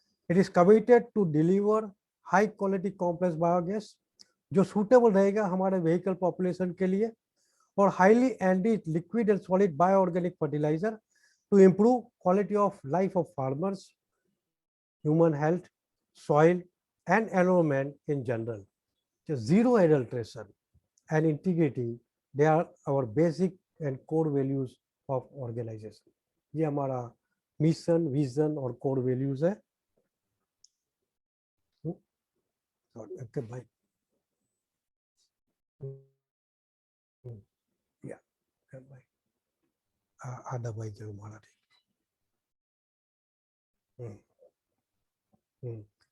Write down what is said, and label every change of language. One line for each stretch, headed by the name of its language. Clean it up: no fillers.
English: it is committed to deliver high quality complex biogas
Hindi: जो suitable रहेगा हमारे vehicle population के लिए,
English: और highly enriched liquid and solid bioorganic fertiliser to improve quality of life of farmers, human health, soil and environment in general. Just zero adulteration and integrity, they are our basic and core values of organization.
Hindi: ये हमारा mission, vision और core values है। भाई या भाई आधा भाई जो हमारा ठीक।